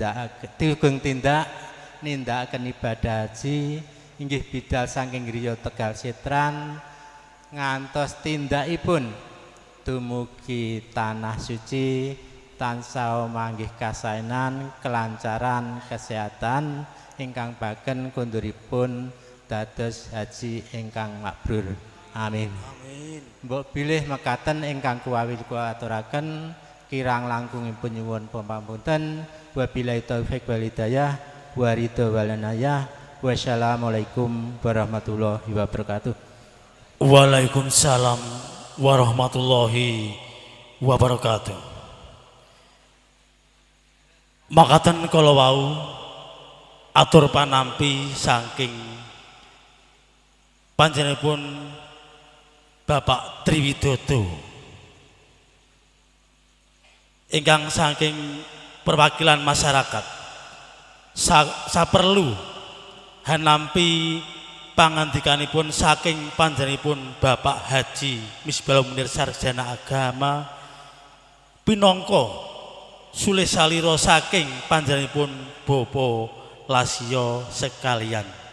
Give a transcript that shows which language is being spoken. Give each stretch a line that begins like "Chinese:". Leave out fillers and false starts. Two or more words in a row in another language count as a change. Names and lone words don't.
Javanese: nindakaken ibadah haji inggih bidal saking griya Tegal Sitran ngantos tindakipun dumugi tanah suci tansah manggih kasainan kelancaran kesehatan ingkang baken konduripun dados haji ingkang mabrur. Amin. Mbok bilih mekaten ingkang kuwawi kula aturaken kirang langkungipun nyuwun pamunten
Arabic: وبالله التوفيق والهداية والرضا والعناية والسلام عليكم ورحمة الله وبركاته. وعليكم السلام ورحمة الله وبركاته.
Javanese: Makaten kala wau atur panampi saking panjenenganipun Bapak Triwidodo ingkang saking perwakilan masyarakat saperlu hanampi pangandikanipun saking panjenenganipun Bapak Haji Misbahul Munir sarjana agama pinangka sulih salira saking panjenenganipun Bapak Lasio sekalian.